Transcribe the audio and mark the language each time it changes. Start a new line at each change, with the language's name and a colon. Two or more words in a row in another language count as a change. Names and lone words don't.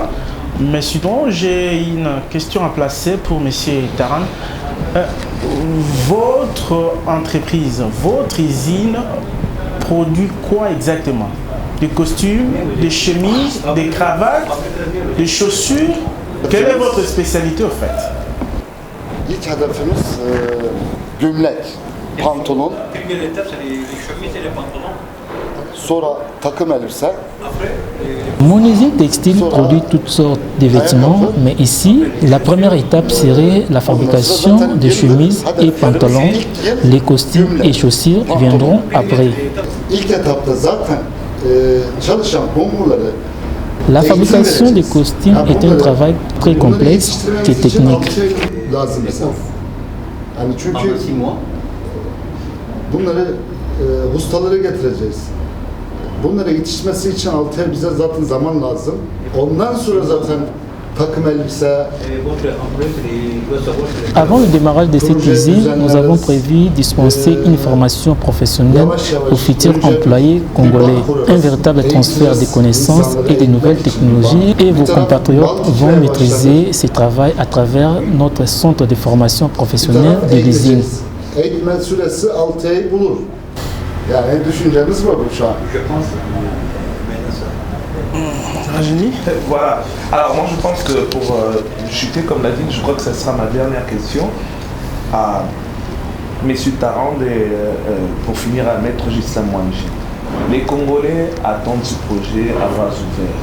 French: Mais sinon, j'ai une question à placer pour M. Taran. Votre entreprise, votre usine produit quoi exactement? Des costumes, des chemises, des cravates, des chaussures? Quelle est votre spécialité au fait?
Turkish: İlk hedefimiz gömlek, pantolon, sonra takım elbise.
French: Mon usine textile produit toutes sortes de vêtements, mais ici, la première étape serait la fabrication de chemises et pantalons. Les costumes et chaussures viendront après.
Turkish: İlk etapta zaten çalışan Kongoları
French: La fabrication des costumes est un travail très complexe et technique.
Turkish: Lazım. Yani çünkü bunları ustalara getireceğiz. Bunlara yetişmesi için 6 ay bize zaten zaman lazım. Ondan sonra zaten takım elbise.
French: Avant le démarrage de cette usine, nous avons prévu dispenser une formation professionnelle aux futurs employés congolais, un véritable transfert de connaissances et de nouvelles technologies, et vos compatriotes vont maîtriser ce travail à travers notre centre de formation professionnelle de l'usine.
Turkish: Eğitmen süresi 6 ay bulur. Yani düşüncemiz var bu şu an.
French: Voilà. Alors moi je pense que pour chuter comme l'a dit, je crois que ce sera ma dernière question à M. Tarand et pour finir à Maître Ghislain Mwangi. Les Congolais attendent ce projet à bras ouverts.